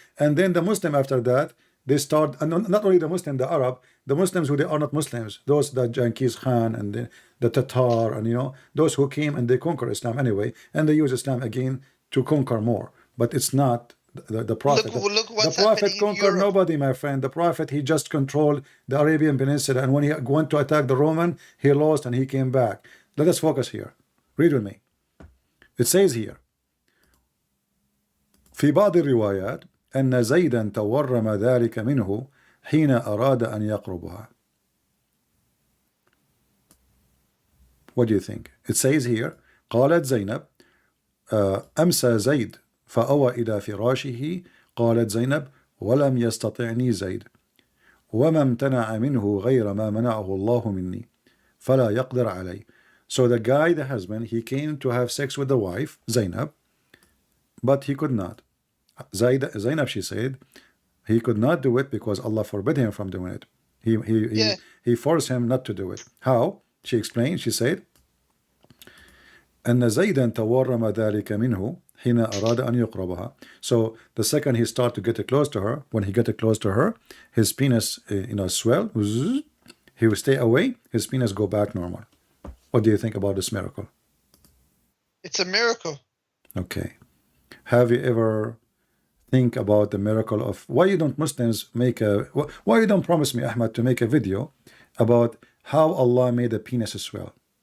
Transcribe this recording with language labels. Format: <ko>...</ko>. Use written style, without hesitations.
<en>And then the Muslim after that, they start, and not only the Muslim, the Arab, the Muslims who they are not Muslims, those the Genghis Khan and the Tatar, and those who came and they conquer Islam anyway, and they use Islam again to conquer more. But it's not the Prophet. Look the Prophet conquered nobody, my friend. The Prophet, he just controlled the Arabian Peninsula, and when he went to attack the Roman, he lost and he came back. Let us focus here. Read with me. It says here,</en> <ar>في بعض الروايات أن زيدا تورم ذلك منه حين أراد أن يقربها.</ar> <en>What do you think? It says here,</en> <ar>قالت زينب أمسى زيد فأوى إلى فراشه. قالت زينب ولم يستطعني زيد وما امتنع منه غير ما منعه الله مني فلا يقدر علي.</ar> <en>So the guy, the husband, he came to have sex with the wife, Zainab, but he could not. Zainab, she said, he could not do it because Allah forbid him from doing it. He forced him not to do it. How? She explained, she said,</en> <ar>أن زيدا تورم ذلك منه حين أراد أن يقربها.</ar> <en>So the second he started to get close to her, when he got close to her, his penis, swell. He would stay away. His penis go back normal. What do you think about this miracle? It's a miracle. Okay. Have you ever think about the miracle of why you don't Muslims make why you don't promise me, Ahmad, to make a video about how Allah made the penis swell?</en>